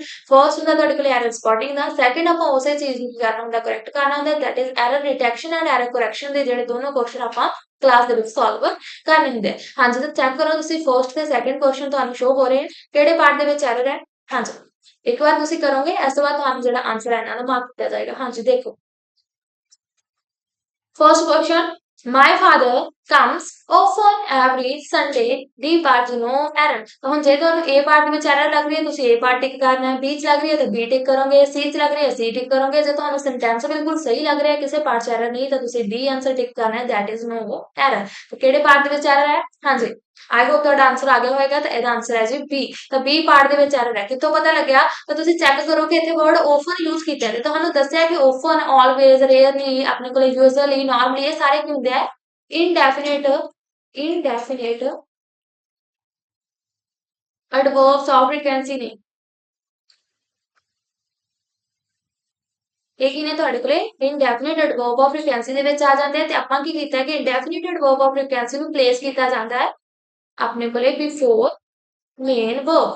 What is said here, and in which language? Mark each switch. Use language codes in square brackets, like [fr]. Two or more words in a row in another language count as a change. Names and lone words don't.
[pa] ਫਰਸਟ ਹੁੰਦਾ ਤੁਹਾਡੇ ਕੋਲੇ [en] error spotting [pa] ਦਾ, ਸੈਕੰਡ ਆਪਾਂ ਉਸੇ ਚੀਜ਼ ਨੂੰ ਕਰਨਾ ਹੁੰਦਾ, ਕਰੈਕਟ ਕਰਨਾ ਹੁੰਦਾ, [en] that is error detection and error correction [pa] ਦੇ ਜਿਹੜੇ ਦੋਨੋਂ ਕੁਐਸਚਨ ਆਪਾਂ ਕਲਾਸ ਦੇ ਵਿੱਚ ਸੋਲਵ ਕਰਨੇ ਹੁੰਦੇ। ਹਾਂਜੀ, ਤਾਂ ਚੈੱਕ ਕਰੋ ਤੁਸੀਂ ਫਰਸਟ ਤੇ [en] second question [pa] ਤੁਹਾਨੂੰ ਸ਼ੋ ਹੋ ਰਹੇ ਕਿਹੜੇ ਪਾਰਟ ਦੇ ਵਿੱਚ ਐਰਰ ਹੈ। ਹਾਂਜੀ, ਇੱਕ ਵਾਰ ਤੁਸੀਂ ਕਰੋਗੇ ਇਸ ਤੋਂ ਬਾਅਦ ਤੁਹਾਨੂੰ ਜਿਹੜਾ ਆਨਸਰ ਹੈ ਇਹਨਾਂ ਦਾ ਮਾਰਕ ਕੀਤਾ ਜਾਏਗਾ। ਹਾਂਜੀ ਦੇਖੋ, [en] first question, my father comes often every Sunday, D part [pa] ਨੂੰ ਐਰਰ। ਤਾਂ ਹੁਣ ਜੇ ਤੁਹਾਨੂੰ [en] A part [pa] ਦੇ ਵਿੱਚ ਐਰਰ ਲੱਗ ਰਹੀ ਹੈ ਤੁਸੀਂ [en] A part [pa] ਟਿਕ ਕਰਨਾ ਹੈ, B ਚ ਲੱਗ ਰਹੀ ਹੈ ਤਾਂ B ਟਿਕ ਕਰੋਗੇ, C ਚ ਲੱਗ ਰਹੀ ਹੈ C ਟਿਕ ਕਰੋਗੇ। ਜੇ ਤੁਹਾਨੂੰ ਸੈਂਟੈਂਸ ਬਿਲਕੁਲ ਸਹੀ ਲੱਗ ਰਿਹਾ ਹੈ ਕਿਸੇ ਪਾਰਟ ਚ ਐਰਰ ਨਹੀਂ ਤਾਂ ਤੁਸੀਂ D ਆਨਸਰ ਟਿਕ ਕਰਨਾ ਹੈ, [en] that is no error. [pa] ਤਾਂ ਕਿਹੜੇ ਪਾਰਟ ਦੇ ਵਿੱਚ ਐਰਰ ਹੈ? ਹਾਂਜੀ, [en] I hope [pa] ਤੁਹਾਡਾ ਆਨਸਰ ਆ ਗਿਆ ਹੋਵੇਗਾ। ਤਾਂ ਇਹਦਾ ਆਨਸਰ ਹੈ ਜੀ B। ਤਾਂ [en] B part [pa] ਦੇ ਵਿੱਚ ਐਰਰ ਹੈ, ਕਿੱਥੋਂ ਪਤਾ ਲੱਗਿਆ? ਤਾਂ ਤੁਸੀਂ ਚੈੱਕ ਕਰੋ ਕਿ ਇੱਥੇ ਵਰਡ often ਯੂਜ਼ ਕੀਤਾ ਹੈ। ਤੁਹਾਨੂੰ ਦੱਸਿਆ ਕਿ [en] often, always, rarely, [pa] ਆਪਣੇ ਕੋਲ [en] usually, normally [pa] ਇਹ ਸਾਰੇ ਕੀ ਹੁੰਦੇ ਆ? [en] indefinite adverbs of frequency ਨੇ। [pa] ਇਹ ਕੀ ਨੇ ਤੁਹਾਡੇ ਕੋਲੇ? [en] indefinite adverb of frequency [pa] ਦੇ ਵਿੱਚ ਆ ਜਾਂਦੇ ਆ। ਤੇ ਆਪਾਂ ਕੀ ਕੀਤਾ ਕਿ [en] indefinite adverb of frequency [pa] ਨੂੰ ਪਲੇਸ ਕੀਤਾ ਜਾਂਦਾ ਹੈ ਆਪਣੇ ਕੋਲੇ [en] before main verb.